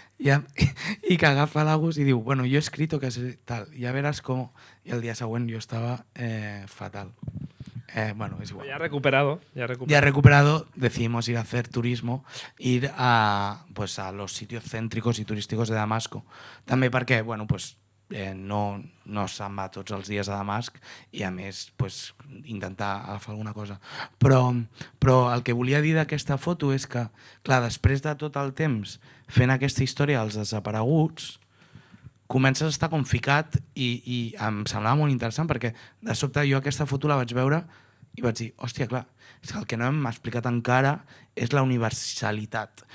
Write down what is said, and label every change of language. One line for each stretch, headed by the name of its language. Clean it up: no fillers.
Catalan: I que agafa l'Agus i diu,
Spanish: bueno, yo he escrito que es tal, ya verás cómo...
Catalan: I el dia següent jo estava fatal.
Spanish: Bueno, es igual. Ya recuperado. Ya recuperado, decidimos ir a hacer turismo, ir a los sitios céntricos y turísticos de Damasco.
Catalan: També perquè, bueno, no se'n va tots els dies a Damasc i, a més, intentar agafar alguna cosa. Però el que volia dir d'aquesta foto és que, clar, després de tot el temps fent aquesta història dels desapareguts, comences a estar com ficat i em semblava molt interessant perquè de sobte jo aquesta foto la vaig veure i vaig dir, hòstia, clar, és que el que no hem explicat encara és la universalitat.